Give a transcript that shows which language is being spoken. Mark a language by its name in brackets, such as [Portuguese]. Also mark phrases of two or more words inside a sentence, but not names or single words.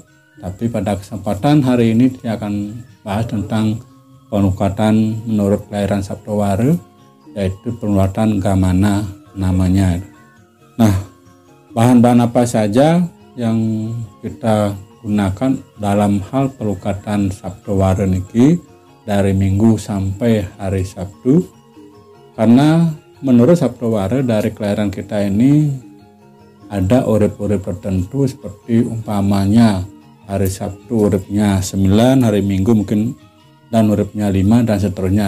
[Indonesian] Tapi pada kesempatan hari ini dia akan bahas tentang penglukatan menurut kelahiran Sabtoware, yaitu penglukatan Gamana namanya. Nah, bahan-bahan apa saja yang kita gunakan dalam hal penglukatan Sabtoware niki dari Minggu sampai hari Sabtu? Karena menurut Sabtoware dari kelahiran kita ini ada urip-urip tertentu, seperti umpamanya hari Sabtu uripnya 9, hari Minggu mungkin dan uripnya 5, dan seterusnya.